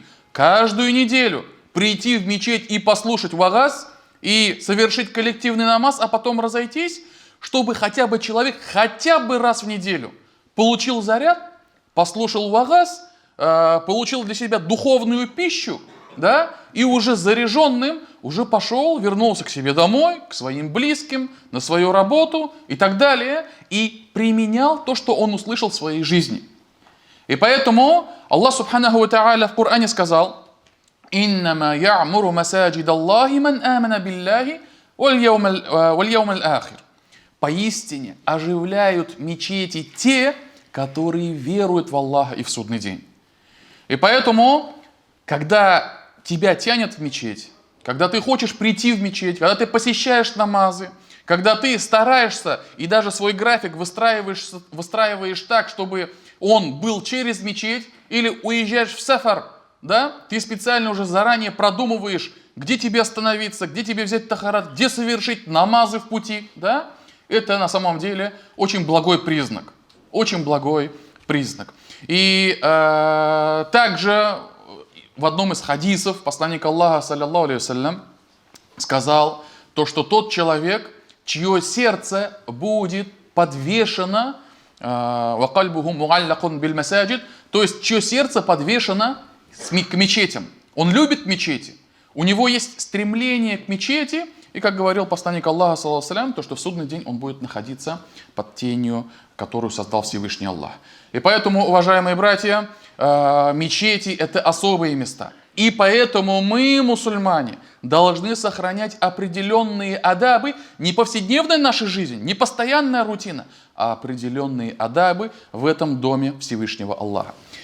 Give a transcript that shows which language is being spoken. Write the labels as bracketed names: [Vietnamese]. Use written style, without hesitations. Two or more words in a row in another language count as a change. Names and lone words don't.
[Russian] каждую неделю прийти в мечеть и послушать вагаз, и совершить коллективный намаз, а потом разойтись, чтобы хотя бы человек хотя бы раз в неделю получил заряд, послушал вагаз, получил для себя духовную пищу, и уже заряженным уже пошел, вернулся к себе домой, к своим близким, на свою работу и так далее, и применял то, что он услышал в своей жизни. И поэтому [Arabic] الله سبحانه وتعالى [Russian] в Коране сказал: [Arabic] «إنما يعمر مساجد الله من آمن بالله واليوم الآخر». [Russian] Поистине оживляют мечети те, которые веруют в Аллаха и в судный день. И поэтому, когда тебя тянет в мечеть, когда ты хочешь прийти в мечеть, когда ты посещаешь намазы, когда ты стараешься и даже свой график выстраиваешь так, чтобы он был через мечеть, или уезжаешь в сафар, ты специально уже заранее продумываешь, где тебе остановиться, где тебе взять тахарат, где совершить намазы в пути, это на самом деле очень благой признак. Очень благой признак. И также в одном из хадисов посланник Аллаха, [Arabic] صلى الله عليه وسلم, [Russian] сказал то, что тот человек, чье сердце будет подвешено, [Arabic] وقلبه معلق بالمساجد, [Russian] то есть чье сердце подвешено к мечетям. Он любит мечети. У него есть стремление к мечети. И как говорил посланник Аллаха, [Arabic] صلى الله عليه وسلم, [Russian] то, что в судный день он будет находиться под тенью, которую создал Всевышний Аллах. И поэтому, уважаемые братья, мечети – это особые места. И поэтому мы, мусульмане, должны сохранять определенные адабы, не повседневной нашей жизни, не постоянная рутина, а определенные адабы в этом доме Всевышнего Аллаха.